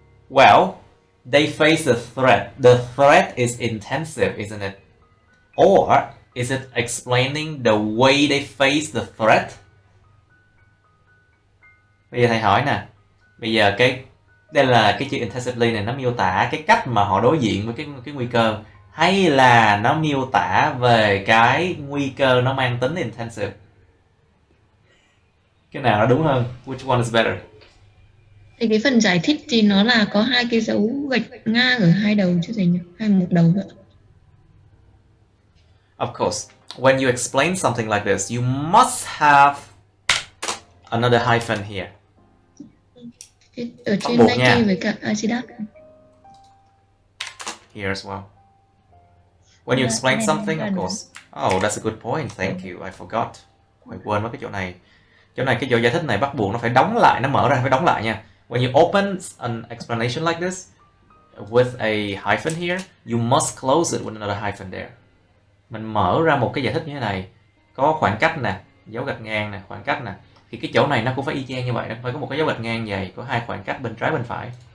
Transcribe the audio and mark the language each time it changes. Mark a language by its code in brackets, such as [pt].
[en] Well, they face the threat. The threat is intensive, isn't it? Or is it explaining the way they face the threat? [vi] Bây giờ thầy hỏi nè, bây giờ đây là cái chữ intensively này, nó miêu tả cái cách mà họ đối diện với cái nguy cơ, hay là nó miêu tả về cái nguy cơ nó mang tính intensive? Cái nào nó đúng hơn? [en] Which one is better? [vi] Thì cái phần giải thích thì nó là có hai cái dấu gạch ngang ở hai đầu chứ thầy nhỉ? Hay một đầu nữa? [en] Of course, when you explain something like this, you must have another hyphen here. [vi] Ở trên Nike với cả Adidas. [en] Here as well. When you explain something, of course. Oh, that's a good point. Thank you. I forgot. [vi] Phải quên mất cái chỗ này. Cái chỗ giải thích này bắt buộc nó phải đóng lại, nó mở ra phải đóng lại nha. [en] When you open an explanation like this with a hyphen here, you must close it with another hyphen there. [vi] Mình mở ra một cái giải thích như thế này, có khoảng cách nè, dấu gạch ngang nè, khoảng cách nè, thì cái chỗ này nó cũng phải y chang như vậy, nó phải có một cái dấu gạch ngang vậy, có hai khoảng cách bên trái bên phải.